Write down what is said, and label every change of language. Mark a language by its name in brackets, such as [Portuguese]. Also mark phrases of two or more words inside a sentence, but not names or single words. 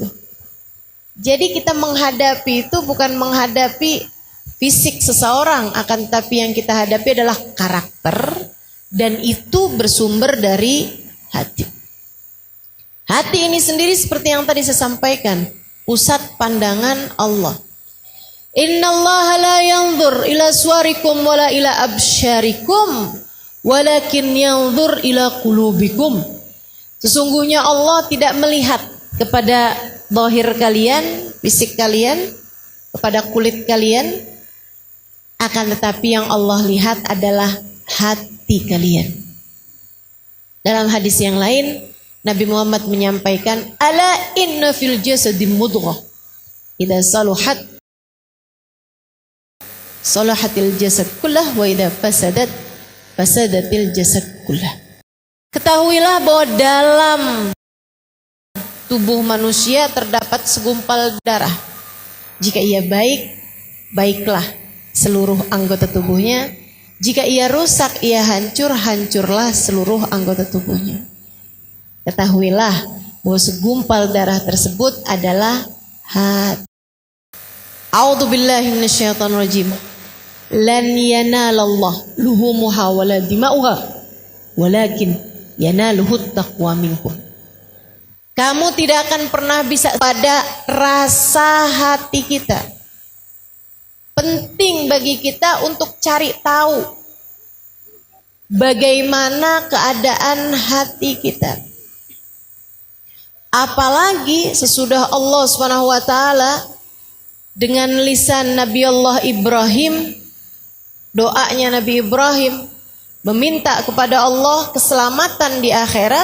[Indonesian] Jadi kita menghadapi itu bukan menghadapi fisik seseorang, akan tetapi yang kita hadapi adalah karakter, dan itu bersumber dari hati. Hati ini sendiri seperti yang tadi saya sampaikan, pusat pandangan Allah. [Arabic] إن الله لا ينظر إلى صوركم ولا إلى أبشاركم ولكن ينظر إلى قلوبكم. [Indonesian] Sesungguhnya Allah tidak melihat kepada zahir kalian, fisik kalian, kepada kulit kalian, Akan tetapi yang Allah lihat adalah hati kalian. Dalam hadis yang lain, Nabi Muhammad menyampaikan, [Arabic] ألا إن في الجسد مضغة إذا صلحت صلحت الجسد كله وإذا فسدت الجسد كله. [Indonesian] Ketahuilah bahwa dalam tubuh manusia terdapat segumpal darah. Jika ia baik, baiklah seluruh anggota tubuhnya. Jika ia rusak, ia hancur, hancurlah seluruh anggota tubuhnya. Ketahuilah bahwa segumpal darah tersebut adalah hati. [Arabic] أعوذ بالله من الشيطان الرجيم. لن ينال الله لحومها ولا دماؤها ولكن يناله التقوى منكم. [Indonesian] Kamu tidak akan pernah bisa pada rasa hati kita. Penting bagi kita untuk cari tahu bagaimana keadaan hati kita. Apalagi sesudah Allah SWT dengan lisan Nabi Allah Ibrahim, doanya Nabi Ibrahim meminta kepada Allah keselamatan di akhirat.